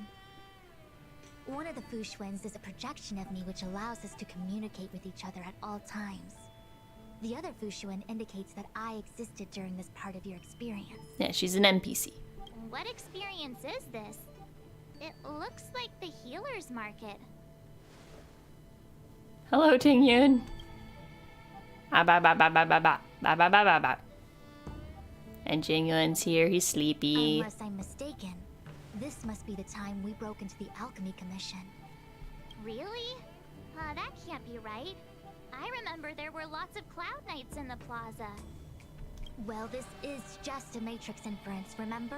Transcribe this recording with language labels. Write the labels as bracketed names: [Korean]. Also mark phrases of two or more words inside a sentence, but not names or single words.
[English] One of the Fushens is a projection of me which allows us to communicate with each other at all times. The other Fushuen indicates that I existed during this part of your experience. Yeah, she's an NPC. What experience is this? It looks like the healer's market. Hello, Ting Yun. Ah, ba ba ba ba ba ba ba ba ba ba ba. And Jing Yun's here. He's sleepy. Unless I'm mistaken, this must be the time we broke into the Alchemy Commission. Really? That can't be right. I remember there were lots of Cloud Knights in the plaza. Well, this is just a Matrix inference, remember?